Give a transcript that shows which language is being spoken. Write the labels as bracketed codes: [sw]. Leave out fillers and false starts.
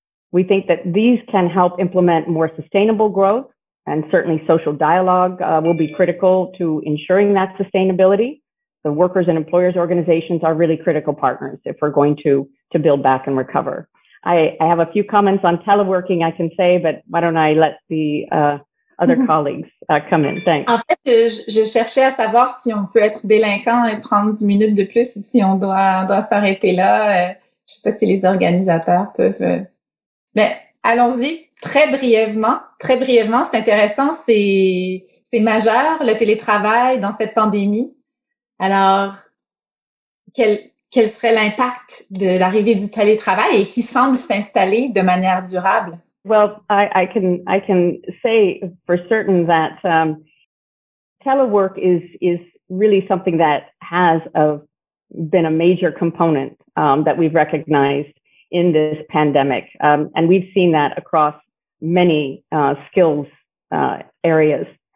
[en] We think that these can help implement more sustainable growth, and certainly social dialogue will be critical to ensuring that sustainability. The workers and employers organizations are really critical partners if we're going to build back and recover. I have a few comments on teleworking I can say, but why don't I let the other colleagues come in. Thanks. [fr] En fait, je cherchais à savoir si on peut être délinquant et prendre 10 minutes de plus, ou si on doit s'arrêter là. Je sais pas si les organisateurs peuvent... Mais allons-y. Très brièvement, c'est intéressant, c'est majeur, le télétravail dans cette pandémie. Alors, quel serait l'impact de l'arrivée du télétravail et qui semble s'installer de manière durable? [en] Well, I can say for certain that telework is really something that has been a major component that we've recognized in this pandemic, and we've seen that across many skills areas.